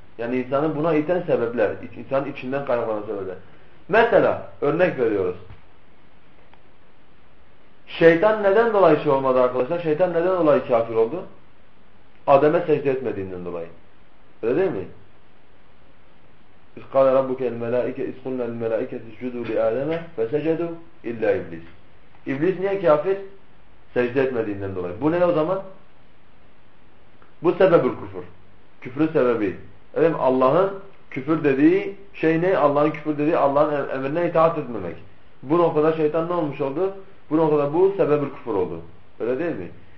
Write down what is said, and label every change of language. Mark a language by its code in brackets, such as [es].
[tr] Yani insanı buna iten sebepler. İnsanın içinden kaynaklanan sebepler. Mesela örnek veriyoruz. Şeytan neden dolayı şey olmadı arkadaşlar? Şeytan neden dolayı kafir oldu? Adem'e secde etmediğinden dolayı. Öyle değil mi? [ar] قال ربك الملائكة اسقلنا الملائكة اسجدوا لآدم فسجدوا إلا إبليس. [tr] İblis niye kafir? Secde etmediğinden dolayı. Bu ne o zaman? Bu sebebül küfür. Küfrün sebebi. Evet, Allah'ın küfür dediği şey ne? Allah'ın küfür dediği Allah'ın emrine itaat etmemek. Bu noktada şeytan ne olmuş oldu? Bu noktada bu sebebül küfür oldu. Öyle değil mi?